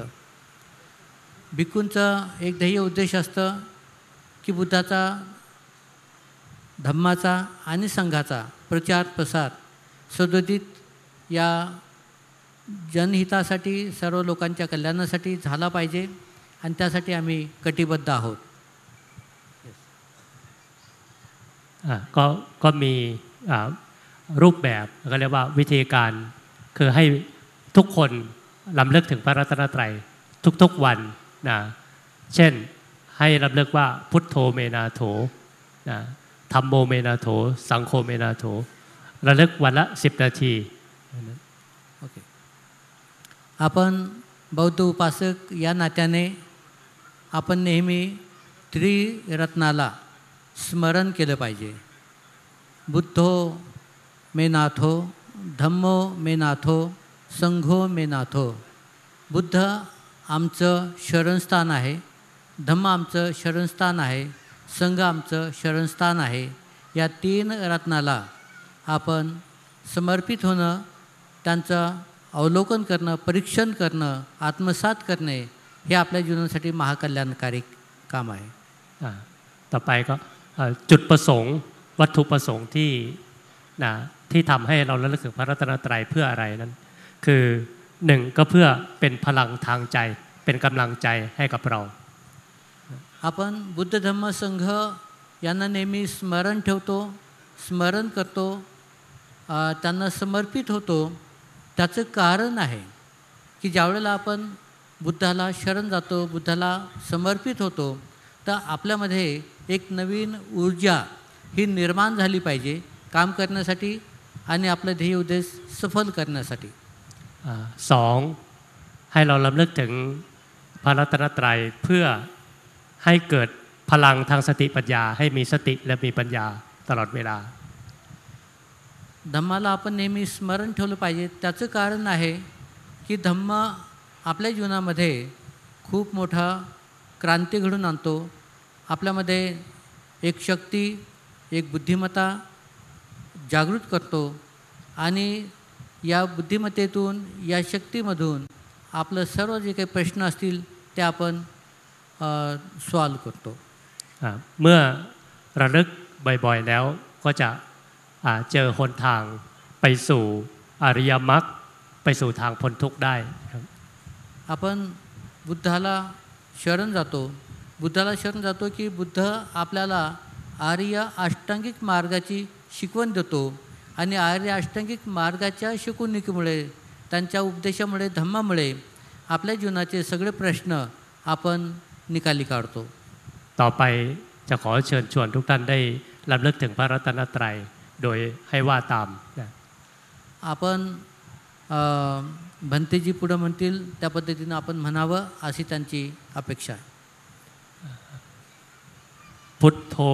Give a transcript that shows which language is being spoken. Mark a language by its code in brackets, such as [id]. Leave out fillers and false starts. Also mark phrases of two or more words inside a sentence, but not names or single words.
[mr] भिक्खूंचं एक ध्येय उद्देश असतं की बुद्धाचा धम्माचा आणि संघाचा प्रचार प्रसार सदोदित या जनहितासाठी सर्व लोकांच्या कल्याणासाठी झाला पाहिजे आणि त्यासाठी आम्ही कटिबद्ध आहोत. [th] ก็มีรูปแบบก็เรียกว่าวิธีการคือให้ทุกคนรำลึกถึงพระรัตนตรัยทุกๆวันนะเช่นให้รำลึกว่า [pi] พุทโธเมนาโถ [th] นะ [pi] ธัมโมเมนาโถสังโฆเมนาโถ [th] ระลึกวันละ10 นาที [mr] ओके. आपण बौद्ध उपासक या नात्याने आपण नेहमी त्रिरत्नाला स्मरण केलं पाहिजे. [pi] बुद्धो मे नाथो, धम्मो मे नाथो, संघो मे नाथो. [mr] बुद्ध आमचं शरणस्थान आहे, धम्म आमचं शरणस्थान आहे, संघ आमचं शरणस्थान आहे. या 3 रत्नाला आपण समर्पित होणं, त्यांचं अवलोकन करणं, परीक्षण करणं, आत्मसात करणे हे आपल्या जीवनासाठी महाकल्याणकारी काम आहे. [th] ต่อไปก็จุดประสงค์วัตถุประสงค์ที่ทำให้เราระลึกถึงพระรัตนตรัยเพื่ออะไรนั้นคือ1ก็เพื่อเป็นพลังทางใจเป็นกำลังใจให้กับเรา [mr] आपण बुद्ध धम्म संघ यांना नेहमी स्मरण ठेवतो, स्मरण करतो, त्यांना समर्पित होतो. त्याचं कारण आहे की ज्यावेळेला आपण बुद्धाला शरण जातो, बुद्धाला समर्पित होतो, तर आपल्यामध्ये एक नवीन ऊर्जा ही निर्माण झाली पाहिजे काम करण्यासाठी आणि आपलं ध्येय उद्देश सफल करण्यासाठी. [th] 2 ให้เรารำลึกถึงพระรัตนตรัยเพื่อให้เกิดพลังทางสติปัญญาให้มีสติและมีปัญญาตลอดเวลา [mr] धम्माला आपण नेहमी स्मरण ठेवलं पाहिजे. त्याचं कारण आहे की धम्म आपल्या जीवनामध्ये खूप मोठा क्रांती घडून आणतो. आपल्यामध्ये एक शक्ती, एक बुद्धिमत्ता जागृत करतो आणि या बुद्धिमत्तेतून, या शक्तीमधून आपलं सर्व जे काही प्रश्न असतील ते आपण सॉल्व करतो. [th] เมื่อระลึกบ่อยๆแล้วก็จะเจอหนทางไปสู่อริยมรรคไปสู่ทางพ้นทุกข์ได้ครับ [mr] आपण बुद्धाला शरण जातो, बुद्धाला शरण जातो की बुद्ध आपल्याला आर्य अष्टांगिक मार्गाची शिकवण देतो आणि आर्य अष्टांगिक मार्गाच्या शिकवणुकीमुळे, त्यांच्या उपदेशामुळे, धम्मामुळे आपल्या जीवनाचे सगळे प्रश्न आपण निकाली काढतो. [th] ต่อไปจะขอเชิญชวนทุกท่านได้รำลึกถึงพระรัตนตรัยโดยให้ว่าตาม [mr] आपण भंतेजी पुढे म्हणतील त्या पद्धतीनं आपण म्हणावं अशी त्यांची अपेक्षा आहे. [th] พุทโธ